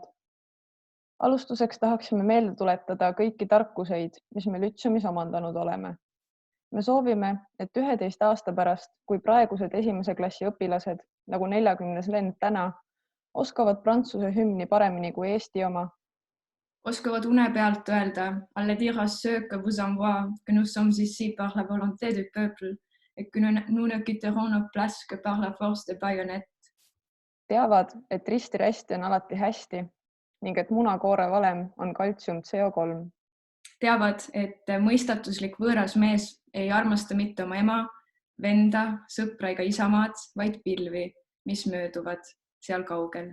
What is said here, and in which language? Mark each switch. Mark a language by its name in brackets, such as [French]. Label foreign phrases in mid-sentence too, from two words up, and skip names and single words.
[Estonian] Alustuseks tahaksime meelde tuletada kõiki tarkuseid, mis me Lütsemis omandanud oleme. Me soovime, et 11 aasta pärast, kui praegused esimese klassi õpilased, nagu 40. lend täna, oskavad prantsuse hümni paremini kui Eesti oma. Oskavad une pealt öelda, [French] alle dire à ceux que vous envoie, que nous sommes ici par la volonté du peuple et que nous ne quitterons nos places que par la force de baïonnettes. [Estonian] Teavad, et risti-rästi on alati hästi ning et munakoore valem on kaltsium CO3. Teavad, et mõistatuslik võõras mees ei armasta mitte oma ema, venda, sõpra ega isamaad, vaid pilvi, mis mööduvad seal kaugel.